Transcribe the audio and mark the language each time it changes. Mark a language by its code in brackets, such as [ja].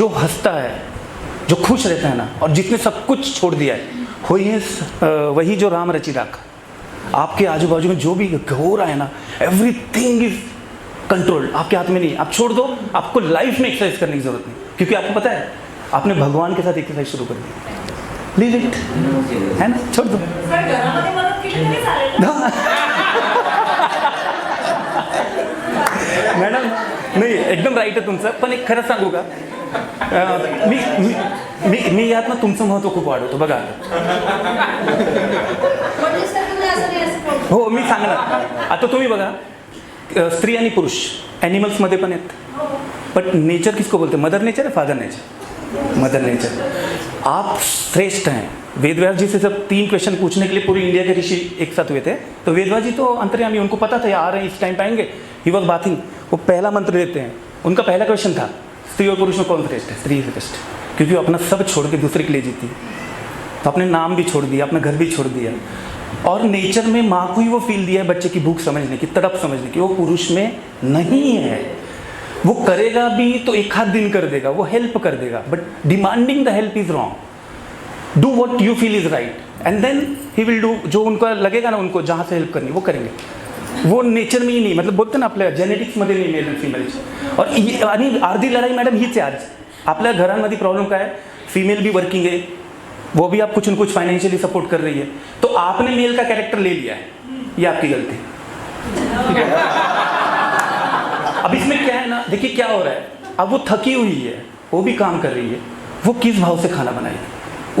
[hi] जो हंसता है, जो खुश रहता है ना, और जिसने सब कुछ छोड़ दिया है, वही जो राम रचि राखा। आपके आजू बाजू में जो भी हो रहा है ना, एवरीथिंग इज कंट्रोल्ड, आपके हाथ में नहीं। आप छोड़ दो, आपको लाइफ में एक्सरसाइज करने की जरूरत नहीं, क्योंकि आपको पता है आपने भगवान के साथ एक्सरसाइज शुरू कर दी। [en] leave it, [hi] है ना, छोड़ दो। [mr] सर, घरामध्ये मदत केली तरी चालेल ना? मॅडम नाही, एकदम राईट आहे तुमचं, पण एक खरं सांगू का, मी मी मी मी यात ना तुमचं महत्त्व खूप वाढवतो बघा. म्हणजे सर तुम्ही असं नाही असं बोलता. हो मी सांगणार. आता तुम्ही बघा, स्त्री आणि पुरुष ॲनिमल्समध्ये पण आहेत, [hi] बट नेचर किसको बोलते? मदर नेचर है, फादर नेचर? Mother nature. आप श्रेष्ठ हैं. वेदव्यास जी से सब 3 क्वेश्चन पूछने के लिए पूरी इंडिया के ऋषि एक साथ हुए थे. तो वेदव्यास जी तो अंतर्यामी, उनको पता था ये आ रहे हैं, इस टाइम पे आएंगे. [en] He was bathing. [hi] वो पहला मंत्र देते हैं. उनका पहला क्वेश्चन था, स्त्री और पुरुष में कौन श्रेष्ठ है? स्त्री श्रेष्ठ, क्योंकि वो अपना सब छोड़ के दूसरे के लिए जीती. तो अपने नाम भी छोड़ दिया, अपना घर भी छोड़ दिया, और नेचर में माँ को ही वो फील दिया है बच्चे की भूख समझने की, तड़प समझने की. वो पुरुष में नहीं है. वो करेगा भी तो एक आध दिन कर देगा, वो हेल्प कर देगा, [en] But demanding the help is wrong. Do what you feel is right and then he will do. [hi] जो उनको लगेगा ना, उनको जहाँ से हेल्प करनी वो करेंगे. वो नेचर में ही नहीं, मतलब बोलते ना [mr] आपल्या जेनेटिक्समध्ये नाही मेल आणि फिमेलची. और आणि अर्धी लढाई मॅडम हीच आहे आज. आपल्या घरांमध्ये प्रॉब्लेम काय आहे? [hi] फीमेल भी वर्किंग है, वो भी आप कुछ न कुछ फाइनेंशियली सपोर्ट कर रही है, तो आपने मेल का कैरेक्टर ले लिया है, ये आपकी गलती. अब इसमें क्या है ना, देखिए क्या हो रहा है. अब वो थकी हुई है, वो भी काम कर रही है, वो किस भाव से खाना बनाएगी?